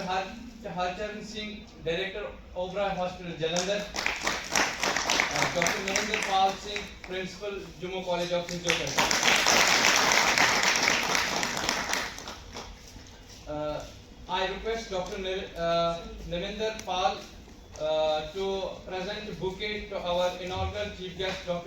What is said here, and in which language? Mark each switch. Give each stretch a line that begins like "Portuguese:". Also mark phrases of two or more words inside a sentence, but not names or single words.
English: Harcharan Singh, Director, Oberoi Hospital, Jalandhar. Dr. Narendra Pal Singh, Principal, Jumo College of Physiotherapy. I request Dr. Narendra Pal to present a bouquet to our inaugural Chief Guest, Dr.